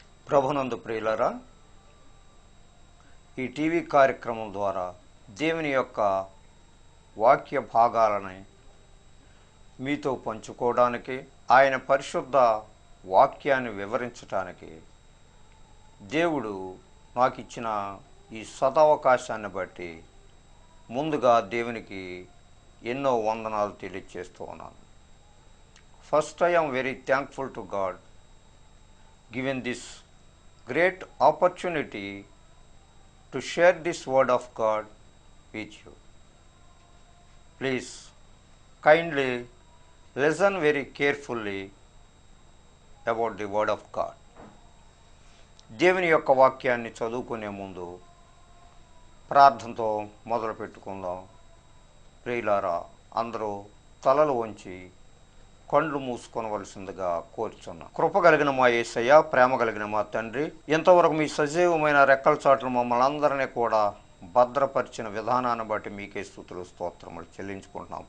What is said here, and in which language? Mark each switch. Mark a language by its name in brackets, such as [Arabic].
[Telugu] ప్రభునందు ప్రియులారా, ఈ టీవీ కార్యక్రమం ద్వారా దేవుని యొక్క వాక్య భాగాలని మీతో పంచుకోవడానికి, ఆయన పరిశుద్ధ వాక్యాన్ని వివరించడానికి దేవుడు నాకు ఇచ్చిన ఈ సదవకాశాన్ని బట్టి ముందుగా దేవునికి ఎన్నో వందనాలు తెలియజేస్తూ ఉన్నాను. [English] First I am very thankful to God given this great opportunity to share this word of God with you. Please kindly listen very carefully about the word of God. [Telugu] దేవుని యొక్క వాక్యాన్ని చదువుకునే ముందు ప్రార్థనతో మొదలు పెట్టుకుందాం. ప్రియులారా, అందరూ తలలు వంచి కళ్ళు మూసుకొనవలసిందిగా కోరుచున్నా. కృప కలిగిన మా యేసయ్య, ప్రేమ కలిగిన మా తండ్రి, ఎంతవరకు మీ సజీవమైన రెక్కల చాటును మమ్మల్ని అందరినీ కూడా భద్రపరిచిన విధానాన్ని బట్టి మీకే స్తుతులు స్తోత్రములు చెల్లించుకుంటున్నాం.